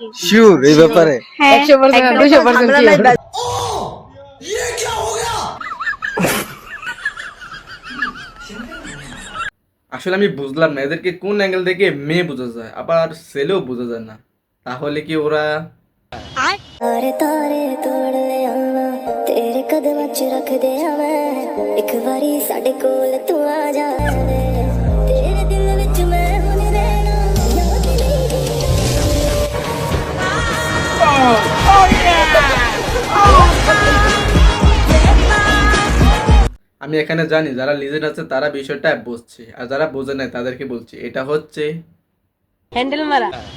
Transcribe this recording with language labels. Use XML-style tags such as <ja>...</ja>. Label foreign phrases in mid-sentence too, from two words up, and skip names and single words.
<bn>শিওর এই ব্যাপারে? 100% 200%। আসলে আমি বুঝলাম না এদেরকে কোন অ্যাঙ্গেল থেকে মেয়ে বোঝা যায়, আবার ছেলেও বোঝা যায় না। তাহলে কি ওরা</bn> <pa>ਤਾਰੇ ਤਾਰੇ ਤੋੜ ਲੈ ਆਣਾ ਤੇਰੇ ਕਦਮ ਚ ਰੱਖ ਦੇ ਮੈਂ ਇੱਕ ਬਾਰੀ ਸਾਡੇ ਕੋਲ ਤੂੰ ਆ ਜਾ ਤੇਰੇ ਦਿਲ ਵਿੱਚ ਮੈਂ ਹੁਣ ਰਹਿਣਾ ਯਾਦ</pa> <bn>আমি এখানে জানি যারা লিজেন্ড আছে তারা বিষয়টা বুঝছে, আর যারা বোঝে নাই তাদেরকে বলছি, এটা হচ্ছে হ্যান্ডেল মারা।</bn>